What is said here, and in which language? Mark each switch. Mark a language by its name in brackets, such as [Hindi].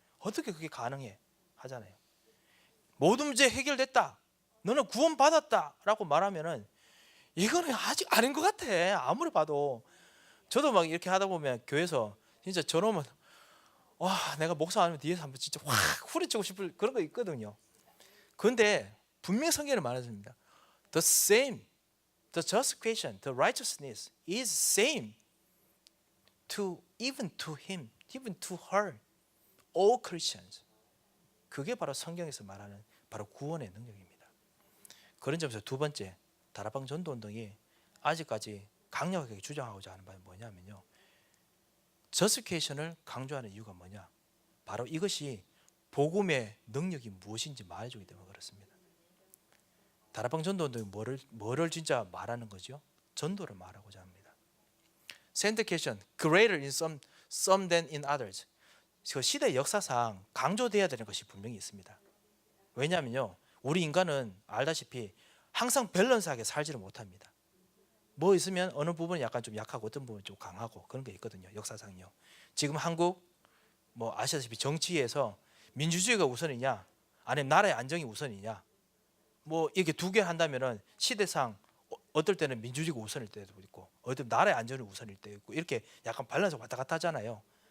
[Korean] 어떻게 그게 가능해 하잖아요. 모든 문제 해결됐다, 너는 구원 받았다라고 말하면은 이거는 아직 아닌 것 같아. 아무리 봐도. 저도 막 이렇게 하다 보면 교회에서 진짜 저놈은 와, 내가 목사 아니면 뒤에서 한번 진짜 확 후려치고 싶을 그런 거 있거든요. 그런데 분명히 성경에 말했습니다. [English] The same, the justification, the righteousness is same to even to him, even to her, all Christians. [Korean] 그게 바로 성경에서 말하는 바로 구원의 능력입니다. 그런 점에서 두 번째, 다락방 전도 운동이 아직까지 강력하게 주장하고자 하는 바는 뭐냐면요, 저스티피케이션을 강조하는 이유가 뭐냐, 바로 이것이 복음의 능력이 무엇인지 말해주기 때문에 그렇습니다. 다락방 전도운동이 뭐를 진짜 말하는 거죠? 전도를 말하고자 합니다. [English] Sanctification, greater in some than in others. [Korean] 그 시대 역사상 강조돼야 되는 것이 분명히 있습니다. 왜냐하면요, 우리 인간은 알다시피 항상 밸런스하게 살지를 못합니다. 뭐 있으면 어느 부분이 약간 좀 약하고 어떤 부분이 좀 강하고 그런 게 있거든요. 역사상요. 지금 한국 뭐 아시다시피 정치에서 민주주의가 우선이냐 아니면 나라의 안정이 우선이냐, 뭐 이렇게 두 개 한다면은 시대상 어떨 때는 민주주의가 우선일 때도 있고 어떨 때 나라의 안전이 우선일 때도 있고 이렇게 약간 밸런스 왔다 갔다 하잖아요.